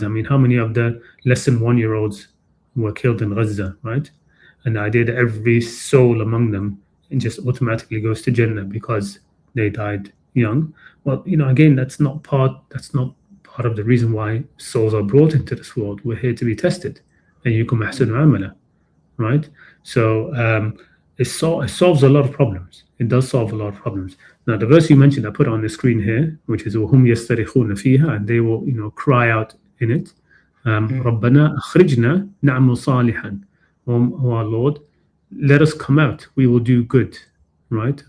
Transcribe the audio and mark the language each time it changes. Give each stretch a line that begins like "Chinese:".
English: How many of the less than 1-year-olds were killed in Gaza, right? And the idea that every soul among them just automatically goes to Jannah because they died young. Well, again, that's not part part of the reason why souls are brought into this world. We're here to be tested.
Arabic: أيكم أحسن عملا,
English: right? So it solves a lot of problems. It does solve a lot of problems. Now, the verse you mentioned, I put on the screen here, which is
Arabic: وهم يسترخون فيها,
English: and they will, cry out in it.
Arabic: ربنا أخرجنا نعمل صالحا.
English: Oh our Lord, let us come out. We will do good, right?